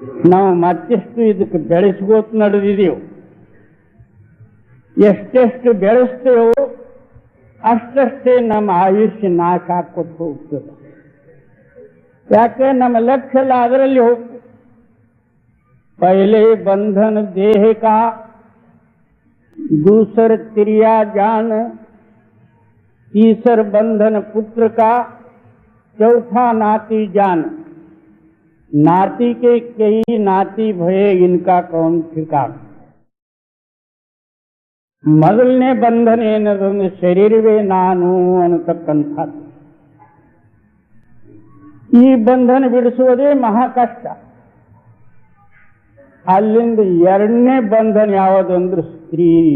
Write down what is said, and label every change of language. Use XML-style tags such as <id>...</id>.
<kn>ನಾವು ಮತ್ತೆಷ್ಟು ಇದಕ್ಕೆ ಬೆಳೆಸ್ಕೋತ ನಡೆದಿದೆವು. ಎಷ್ಟೆಷ್ಟು ಬೆಳೆಸ್ತೇವೋ ಅಷ್ಟಷ್ಟೇ ನಮ್ಮ ಆಯುಷ್ಯ ನಾಶ ಹಾಕೋತ ಹೋಗ್ತದೆ. ಯಾಕೆ ನಮ್ಮ ಲಕ್ಷ್ಯ ಎಲ್ಲ ಅದರಲ್ಲಿ ಹೋಗ್ತದೆ.</kn> <hi>पहले बंधन देह का, दूसर क्रिया जान, तीसर बंधन पुत्र का, चौथा नाती जान. नाती के कई नाती भये इनका कौन ठिकान.</hi> <kn>ಮೊದಲನೇ ಬಂಧನ ಏನದಂದ್ರೆ ಶರೀರವೇ ನಾನು ಅನ್ನತಕ್ಕಂಥದ್ದು. ಈ ಬಂಧನ ಬಿಡಿಸುವುದೇ ಮಹಾ ಕಷ್ಟ. ಅಲ್ಲಿಂದ ಎರಡನೇ ಬಂಧನ ಯಾವುದಂದ್ರೆ ಸ್ತ್ರೀ.</kn>